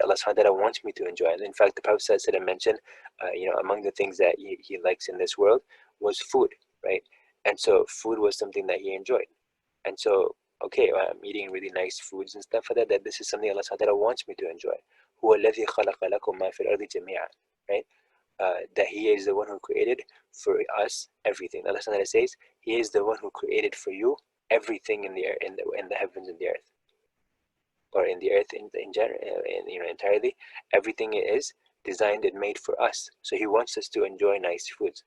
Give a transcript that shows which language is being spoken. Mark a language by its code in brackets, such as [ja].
[en] Allah subhanahu wa ta'ala wants me to enjoy it. And in fact, the Prophet said, mentioned, among the things that he likes in this world was food, right? And so food was something that he enjoyed. And so, okay, I'm eating really nice foods and stuff like that this is something Allah subhanahu wa ta'ala wants me to enjoy. [ar] هو الذي خلق لكم ما في الأرض جميعا, right? [en] That He is the one who created for us everything. Allah subhanahu wa ta'ala says, He is the one who created for you everything in the air, in the heavens and the earth, or in the earth in general, entirely. Everything is designed and made for us. So he wants us to enjoy nice foods.